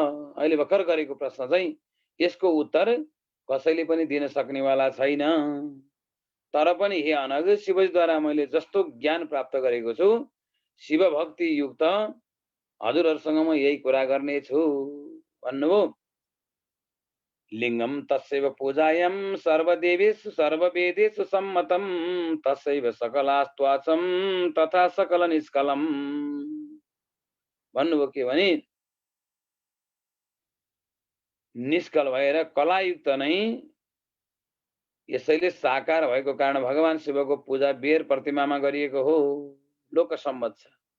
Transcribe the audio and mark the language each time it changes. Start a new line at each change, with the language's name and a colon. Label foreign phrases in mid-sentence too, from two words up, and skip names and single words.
Nepali: अहिले भर्खर गरेको प्रश्न चाहिँ यसको उत्तर कसैले पनि दिन सक्नेवाला छैन। तर पनि हे अनग, शिवजीद्वारा मैले जस्तो ज्ञान प्राप्त गरेको छु, शिव भक्ति युक्त हजुरहरूसँग म यही कुरा गर्नेछु भन्नुभयो।
Sanskrit: लिङ्गम तस्यैव पूजायां सर्वदेवेषु सर्ववेदेषु सम्मतं तस्यैव सकलास्त्वाचं तथा सकल निष्कलम भन्नुभयो।
Nepali: के भने निष्कल भएर कलायुक्त नै यसैले साकार भएको कारण भगवान शिवको पूजा बेर प्रतिमामा गरिएको हो, लोकसम्मत छ।